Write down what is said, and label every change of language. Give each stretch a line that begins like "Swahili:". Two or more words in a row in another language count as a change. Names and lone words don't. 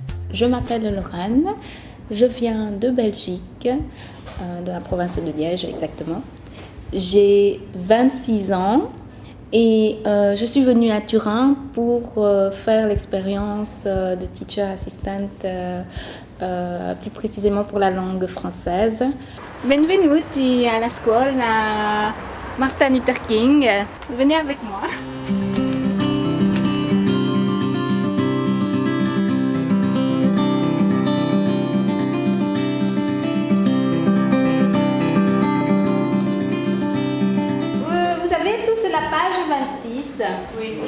French: Je m'appelle Lorraine, je viens de Belgique, de la province de Liège exactement. J'ai 26 ans et je suis venue à Turin pour faire l'expérience de
English: teacher assistant,
French: plus précisément pour la langue française.
Italian: Benvenuti alla scuola Martin Luther King.
French: Venez avec moi. Vous avez tous la page 26? Oui.